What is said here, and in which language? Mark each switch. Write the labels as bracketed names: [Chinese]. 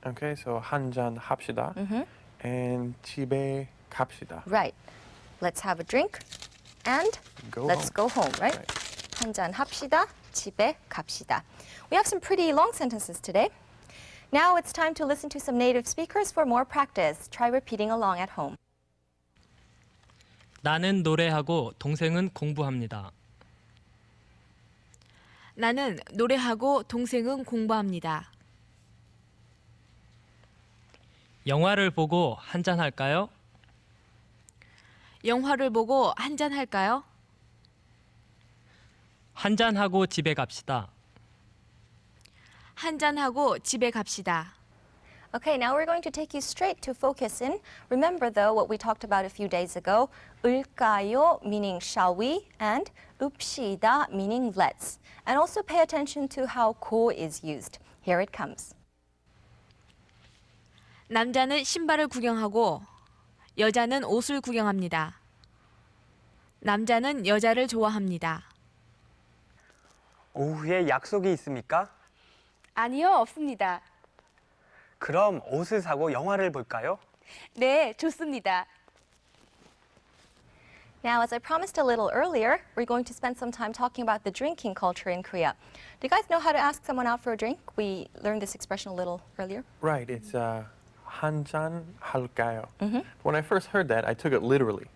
[English] Okay, so [Korean] 한잔 합시다 and 집에 갑시다. [English] Right. Let's have a drink and let's go home, right? [Korean] 한잔 합시다. 집에 갑시다. [English] We have some pretty long sentences today. Now it's time to listen to some native speakers for more practice. Try repeating along at home. [Korean] 나는 노래하고 동생은 공부합니다. 나는 노래하고 동생은 공부합니다. 영화를 보고 한잔 할까요? 영화를 보고 한잔 할까요? 한잔 하고 집에 갑시다. 한잔 하고 집에 갑시다. [English] Okay, now we're going to take you straight to focus in. Remember, though, what we talked about a few days ago. 을까요, meaning shall we, and 읍시다, meaning let's. And also pay attention to how 고 is used. Here it comes. [Korean] 남자는 신발을 구경하고 여자는 옷을 구경합니다. 남자는 여자를 좋아합니다. 오후에 약속이 있습니까? 아니요, 없습니다. 그럼 옷을 사고 영화를 볼까요? 네, 좋습니다. [English] Now, as I promised a little earlier, we're going to spend some time talking about the drinking culture in Korea. Do you guys know how to ask someone out for a drink? We learned this expression a little earlier. Right, it's [Korean] 한잔 할까요? [English] When I first heard that, I took it literally.